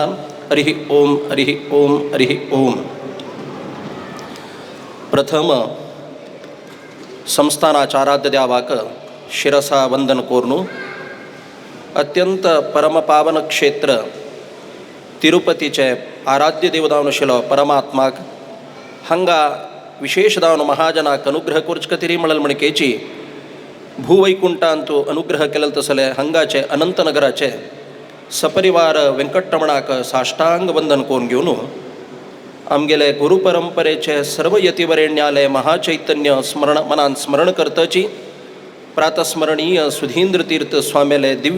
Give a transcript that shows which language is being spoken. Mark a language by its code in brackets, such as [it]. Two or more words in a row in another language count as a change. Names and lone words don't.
[sa] हरिः ओं हरिः ओं हरिः ओं. [kok] प्रथम संस्थानाचाराध्य द्यावाक शिरसा वंदन कोरनु. अत्यंत परमपावन क्षेत्र तिरुपतीचे आराध्य देवदावनशिलो परमात्माक हंगा विशेषदावन महाजनाक अनुग्रह कोर्चकतिरी मळलमणिकेची भूवैकुंठांतू अनुग्रह केलेल तसले हंगाचे अनंतनगराचे सपरिवार व्यंकटरमणाक साष्टांग वंदन कोरून घेऊन आमगेले गुरुपरंपरेचे सर्व यतिवरेण्याले महाचैतन्य स्मरण मनान स्मरण करताची प्रातस्मरणीय सुधींद्र तीर्थ स्वामीले दिव्य